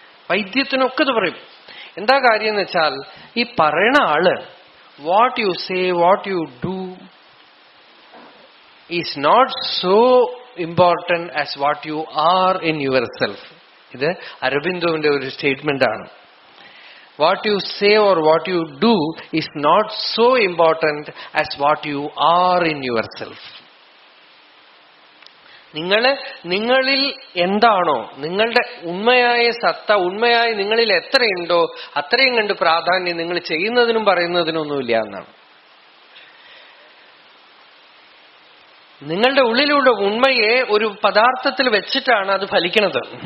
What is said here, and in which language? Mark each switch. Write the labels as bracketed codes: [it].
[ml] വൈദ്യത്തിനൊക്കെ ഇത് പറയും. എന്താ കാര്യം എന്ന് വെച്ചാൽ, ഈ പറയണ ആള് [en] What you say, what you do is not so important as what you are in yourself. [ml] ഇത് അരബിന്ദോവിന്റെ ഒരു സ്റ്റേറ്റ്മെന്റ് ആണ്. [en] What you say or what you do is not so important as what you are in yourself. [ml] നിങ്ങളിൽ എന്താണോ, നിങ്ങളുടെ ഉണ്മയായ സത്ത, ഉണ്മയായി നിങ്ങളിൽ എത്രയുണ്ടോ അത്രയും കണ്ട് പ്രാധാന്യം നിങ്ങൾ ചെയ്യുന്നതിനും പറയുന്നതിനൊന്നുമില്ല എന്നാണ്. നിങ്ങളുടെ ഉള്ളിലുള്ള ഉണ്മയെ ഒരു പദാർത്ഥത്തിൽ വെച്ചിട്ടാണ് അത് ഫലിക്കുന്നത്.